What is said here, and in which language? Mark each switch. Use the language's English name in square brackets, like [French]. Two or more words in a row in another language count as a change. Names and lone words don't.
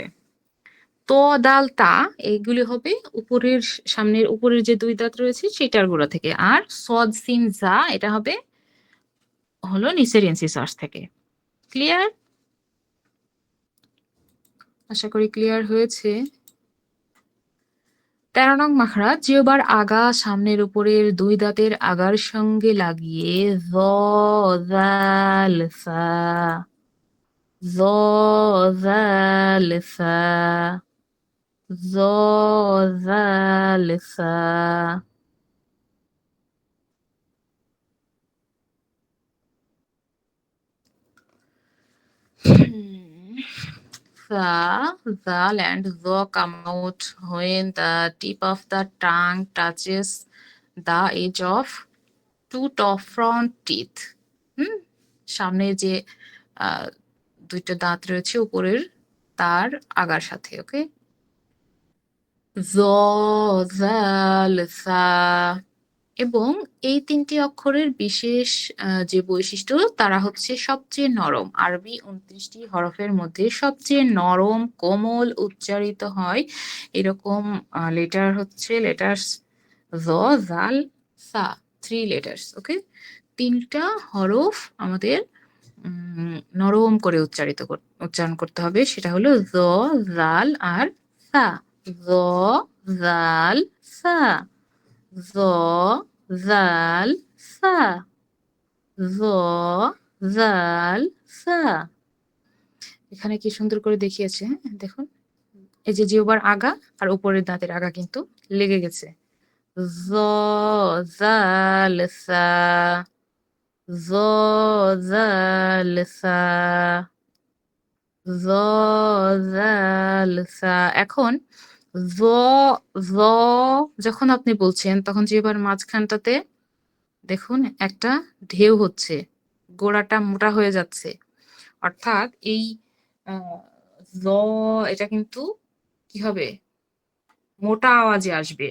[Arabic] طا دال تا [Bangla] এইগুলি হবে উপরের সামনের উপরের যে দুই দাঁত রয়েছে সেটার গোড়া থেকে, আর [Arabic] صاد سين زاي [Bangla] এটা হবে হলো নিচের ইনসিসার্স থেকে। ক্লিয়ার? আশা করি ক্লিয়ার হয়েছে। ১৩ নং মাখরাজ জিহ্বার আগা সামনের উপরের দুই দাঁতের আগার সঙ্গে লাগিয়ে [Arabic] ظا ذال ثا ظا ذال ثا ظا ذال ثا [Bangla] য জাল সা। [English] The zal and the come out when the tip of the tongue touches the edge of two top front teeth. [Bangla] সামনে যে দুইটা দাঁত রয়েছে উপরের তার আগার সাথে। ওকে, [Arabic] ظا ذال ثا. [Bangla] এবং এই তিনটি অক্ষরের বিশেষ যে বৈশিষ্ট্য, তারা হচ্ছে সবচেয়ে নরম। আরবি ২৯টি হরফের মধ্যে সবচেয়ে নরম কোমল উচ্চারিত হয় এরকম লেটার হচ্ছে লেটার্স [Arabic] ظا ذال ثا, [Bangla] 3 লেটার্স। ওকে, 3টা হরফ আমাদের নরম করে উচ্চারণ করতে হবে, সেটা হলো [Arabic] ظا ذال [Bangla] আর সা। [Arabic] ظا ذال ثا، ظا ذال ثا، ظا ذال ثا. [Bangla] এখানে কি সুন্দর করে দেখিয়েছে, হ্যাঁ দেখুন, এই যে জিহ্বার আগা আর উপরের দাঁতের আগা কিন্তু লেগে গেছে। [Arabic] ظا ذال ثا، ظا ذال ثا، ظا ذال ثا. [Bangla] এখন জ জ যখন আপনি বলছেন তখন জিহ্বার মাঝখানটাতে দেখুন একটা ঢেউ হচ্ছে, গোড়াটা মোটা হয়ে যাচ্ছে। অর্থাৎ এই জ এটা কিন্তু কি হবে, মোটা আওয়াজে আসবে।